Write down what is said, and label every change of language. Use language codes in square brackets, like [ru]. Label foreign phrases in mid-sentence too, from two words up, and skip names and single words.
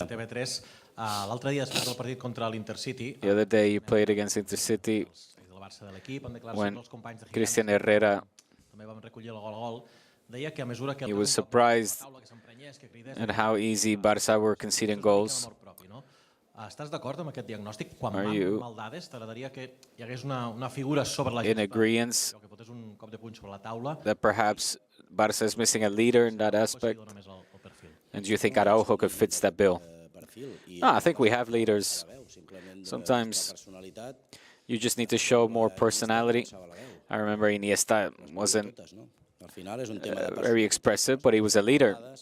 [en] The other day you played against Intercity when Christian Herrera, he was surprised at how easy Barça were conceding goals. [ca] Estàs d'acord amb aquest diagnòstic? Quan [en] Are [ca] van [en] you [ca] maldades, t'agradaria que hi hagués una figura sobre la [en] in agreement [ca] que fotés un cop de puny sobre la taula? [en] that perhaps Barça is missing a leader in that aspect? And do you think Araujo could fit that bill? No, I think we have leaders. Sometimes you just need to show more personality. I remember Iniesta wasn't very expressive, but he was a leader.